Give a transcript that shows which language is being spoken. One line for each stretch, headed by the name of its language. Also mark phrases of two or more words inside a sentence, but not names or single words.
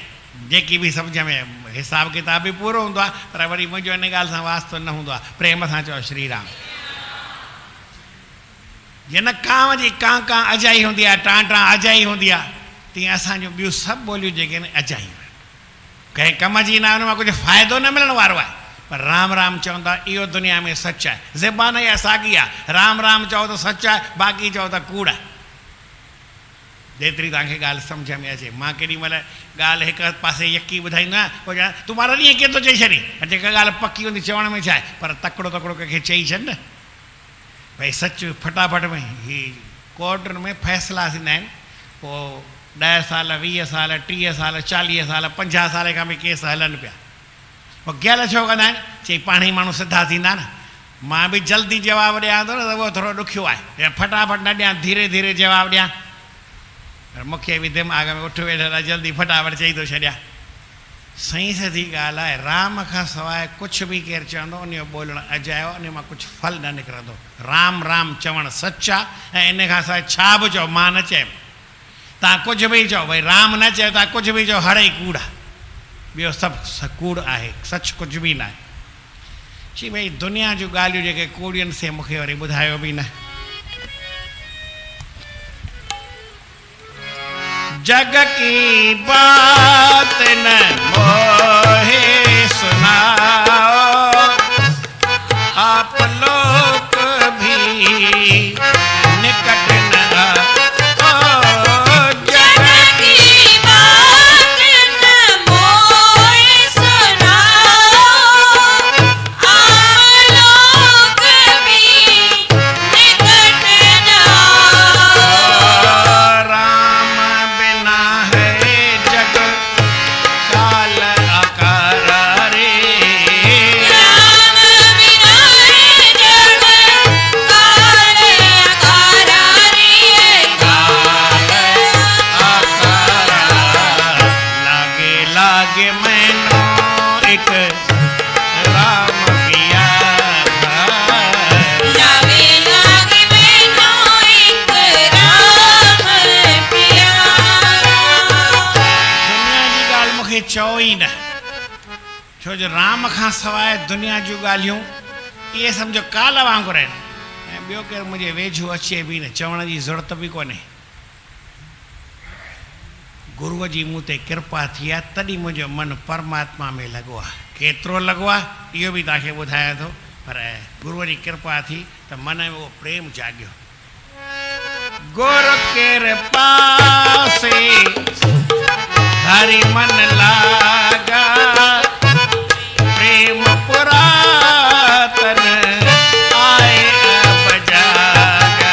Sindhi: जेकी बि सम्झ में हिसाब किताब बि पूरो हूंदो आहे, पर वरी मुंहिंजो इन ॻाल्हि सां वास्तो न हूंदो आहे। प्रेम सां चओ श्री राम। जीअं न कांव जी कां कां अजाई हूंदी आहे, टां टां अजाई हूंदी आहे, तीअं असांजूं ॿियूं सभु ॿोलियूं जेके आहिनि अजायूं आहिनि। कंहिं कम जी न, हुन मां कुझु फ़ाइदो न मिलण वारो आहे, पर राम राम चवंदा इहो दुनिया में सच आहे। ज़बान इहा साॻी आहे, राम राम चओ त सच आहे, बाक़ी चओ त कूड़ आहे। जेतिरी तव्हांखे ॻाल्हि सम्झ में अचे। मां केॾी महिल ॻाल्हि हिकु पासे यकी ॿुधाईंदो आहियां, पोइ चवां तूं मां ॾींहं कीअं थो चई छॾी, जेका ॻाल्हि पकी हूंदी चवण में छा आहे, पर तकिड़ो तकिड़ो कंहिंखे चई छॾ न। भाई सच फटाफट में ही कोर्ट में फ़ैसिला थींदा आहिनि, पोइ 10 साल 20 साल 30 साल 40 साल 50 साल खां बि केस हलनि पिया। पोइ गैल छो कंदा आहिनि, चई पाण ई माण्हू सिधा थींदा न, मां बि जल्दी जवाबु ॾियां थो न त उहो थोरो ॾुखियो आहे, या फटाफट न ॾियां, धीरे धीरे जवाबु ॾियां। पर मूंखे बि दिमाग़ में उठ वेठा जल्दी फटाफट चई थो छॾियां। सही सधी ॻाल्हि आहे, राम खां सवाइ कुझु बि केरु चवंदो उन जो ॿोलणु अजायो, उन मां कुझु फल न निकिरंदो। राम राम चवणु सच आहे, ऐं इन खां सवाइ छा बि चओ मां न चयुमि, तव्हां कुझु बि चओ, भई राम न चयो तव्हां कुझु बि चओ, हड़ ई कूड़ आहे, ॿियो सभु कूड़ आहे, सच कुझु बि न आहे। चई भई दुनिया जूं ॻाल्हियूं जेके कूड़ियुनि से मूंखे वरी ॿुधायो बि न।
Hindi: जग की बात न मोहे सुनाओ, आप लोग भी निकट न आओ। जग की बात न मोहे सुनाओ, आप लोग भी निकट न आओ। राम बिना है जग काल आकारा रे, राम बिना है जग काल आकारा रे, काल आकारा। लागे लागे मैनो एक राम प्यारा, लागे लागे मैनो एक राम प्यारा।
Sindhi: दुनिया जी ॻाल्हि मूंखे चओ ई न, छो जो राम खां सवाइ दुनिया जूं ॻाल्हियूं इहे सम्झो काल वांगुरु आहिनि, ऐं ॿियो केरु मुंहिंजे वेझो अचे बि न, चवण जी ज़रूरत बि कोन्हे। गुरूअ जी मूं ते कृपा थी आहे, तॾहिं मुंहिंजो मनु परमात्मा में लॻो आहे। केतिरो लॻो आहे इहो बि तव्हांखे ॿुधायां थो, पर गुरूअ जी कृपा थी त मन में उहो प्रेम जाॻियो।
Hindi: गुरु कृपा से हरि मन लागा, प्रेम पुरातन आए अब जागा।